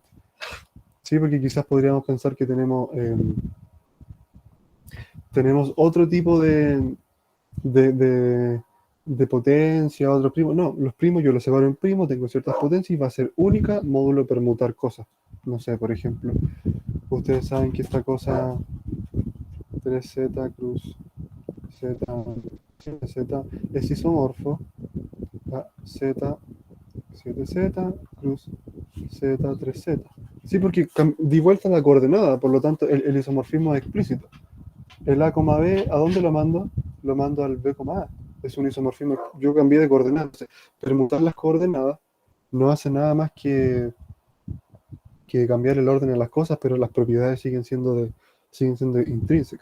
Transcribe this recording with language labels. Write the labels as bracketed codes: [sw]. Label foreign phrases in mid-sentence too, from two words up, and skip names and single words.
[es] Sí, porque quizás podríamos pensar que tenemos otro tipo de, de- de potencia, otro primo. No, los primos yo los separo en primos, tengo ciertas potencias y va a ser única módulo permutar cosas. No sé, por ejemplo, ustedes saben que esta cosa 3z cruz z, z es isomorfo a z 7z cruz z 3z. Sí, porque di vuelta la coordenada, por lo tanto el isomorfismo es explícito. El A, B, ¿a dónde lo mando? Lo mando al B, A. Es un isomorfismo. Yo cambié de coordenadas. Entonces, permutar las coordenadas no hace nada más que cambiar el orden de las cosas, pero las propiedades siguen siendo intrínsecas.